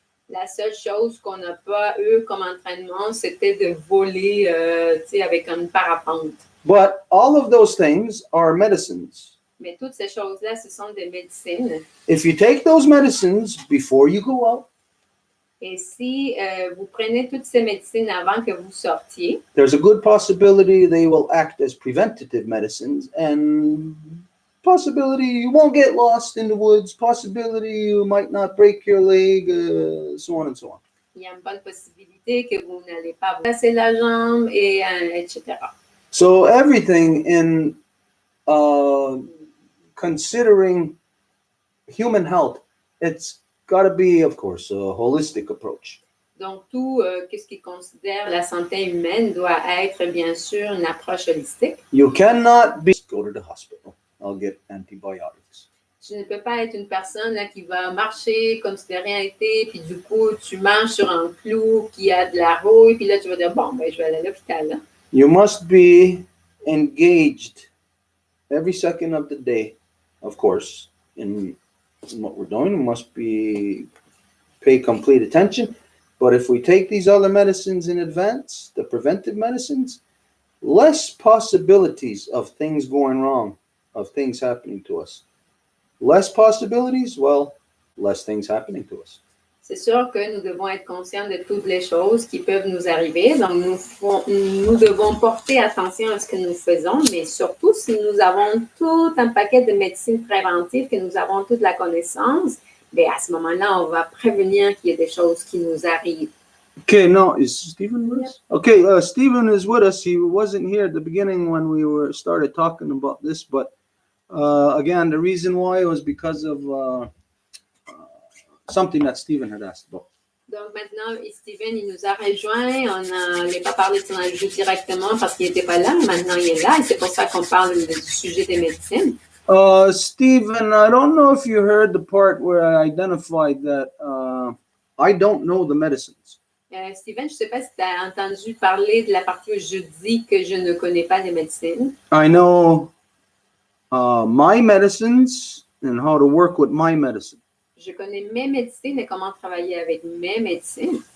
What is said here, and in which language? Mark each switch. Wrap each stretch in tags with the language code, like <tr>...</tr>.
<fr>La seule chose qu'on n'a pas eu comme entraînement, c'était de voler avec une parapente.</fr> <en>But all of those things are medicines.</en> <fr>Mais toutes ces choses-là, ce sont des médecines.</fr> <en>If you take those medicines before you go out,</en> <fr>et si vous prenez toutes ces médecines avant que vous sortiez,</fr> <en>there's a good possibility they will act as preventative medicines, and possibility you won't get lost in the woods, possibility you might not break your leg, so on and so on.</en> <fr>Il y a une bonne possibilité que vous n'allez pas vous casser la jambe, et etc.</fr> <en>So everything in considering human health, it's got to be, of course, a holistic approach.</en> <fr>Donc, tout ce qui considère la santé humaine doit être, bien sûr, une approche holistique.</fr> <en>You cannot go to the hospital. I'll get antibiotics.</en> <fr>Tu ne peux pas être une personne là, qui va marcher comme si de rien été, puis du coup, tu marches sur un clou qui a de la rouille, puis là, tu vas dire, bon, ben, je vais aller à l'hôpital. Là.</fr> <en>You must be engaged every second of the day, of course, in what we're doing. We must pay complete attention. But if we take these other medicines in advance, the preventive medicines, less possibilities of things going wrong, of things happening to us. Less possibilities, well, less things happening to us.</en> <fr>C'est sûr que nous devons être conscients de toutes les choses qui peuvent nous arriver. Donc, nous devons porter attention à ce que nous faisons, mais surtout si nous avons tout un paquet de médecine préventive, que nous avons toute la connaissance, bien à ce moment-là, on va prévenir qu'il y ait des choses qui nous arrivent.</fr> <en>Okay, no, is Stephen with us? Okay, Stephen is with us. He wasn't here at the beginning when we started talking about this, but again, the reason why was because of something that Stephen had asked about.</en> <fr>Donc maintenant, Steven, il nous a rejoint. On n'a pas parlé de son enjeu directement parce qu'il n'était pas là. Maintenant, il est là et c'est pour ça qu'on parle du sujet des médecines.</fr> <en>Stephen, I don't know if you heard the part where I identified that I don't know the medicines.</en> <fr>Steven, je ne sais pas si tu as entendu parler de la partie où je dis que je ne connais pas les médecines.</fr> <en>I know my medicines and how to work with my medicine.</en> <fr>Je connais mes médecines et comment travailler avec mes médecines.</fr>